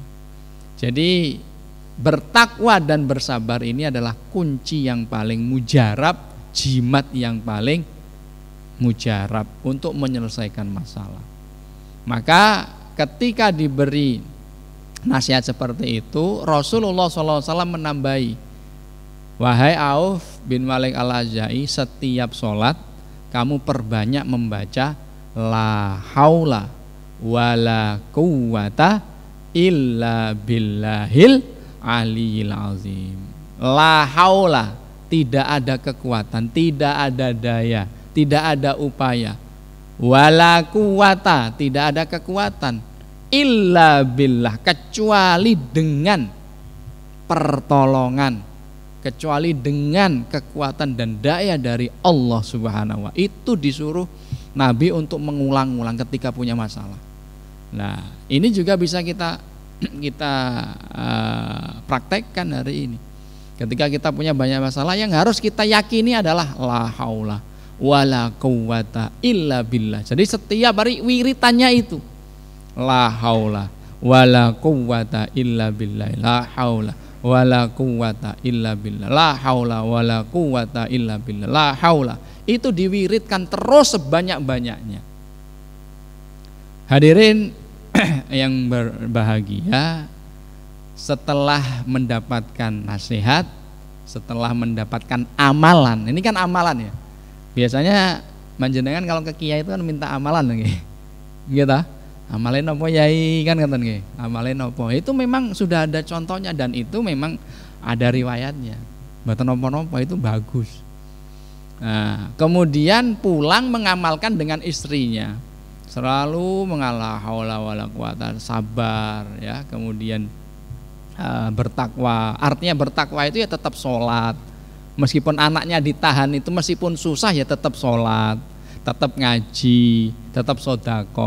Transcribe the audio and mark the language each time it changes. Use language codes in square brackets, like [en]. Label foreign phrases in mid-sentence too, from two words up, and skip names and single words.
[id] Jadi bertakwa dan bersabar ini adalah kunci yang paling mujarab, jimat yang paling mujarab untuk menyelesaikan masalah. Maka ketika diberi nasihat seperti itu, Rasulullah SAW menambahi, wahai Auf bin Malik al-Ajai, setiap sholat kamu perbanyak membaca [ar] لا حول ولا قوة إلا بالله العلي العظيم. لا حول, [id] tidak ada kekuatan, tidak ada daya, tidak ada upaya. [ar] ولا قوة, [id] tidak ada kekuatan, [ar] إلا بالله, [id] kecuali dengan pertolongan, kecuali dengan kekuatan dan daya dari Allah [ar] سبحانه و. [id] Itu disuruh Nabi untuk mengulang-ulang ketika punya masalah. Nah, ini juga bisa kita praktekkan hari ini. Ketika kita punya banyak masalah, yang harus kita yakini adalah [ar] لا حول ولا قوة إلا بالله. [id] Jadi setiap hari wiritannya itu [ar] لا حول ولا قوة إلا بالله لا حول ولا قوة إلا بالله لا حول ولا قوة إلا بالله لا حول. [id] Itu diwiridkan terus sebanyak-banyaknya. Hadirin yang berbahagia, setelah mendapatkan nasihat, setelah mendapatkan amalan, ini kan amalan ya. Biasanya manjenengan kalau ke kiai itu kan minta amalan nggih. Gitu. [jv] Amalin nopo yai kan ngoten nggih. Amalin nopo. [id] Itu memang sudah ada contohnya dan itu memang ada riwayatnya. [jv] Mboten nopo-nopo, [id] itu bagus. Nah, kemudian pulang mengamalkan dengan istrinya. Selalu mengalah [ar] حول ولا قوة, [id] sabar ya, kemudian bertakwa. Artinya bertakwa itu ya tetap sholat. Meskipun anaknya ditahan itu, meskipun susah ya tetap sholat, tetap ngaji, tetap sodako.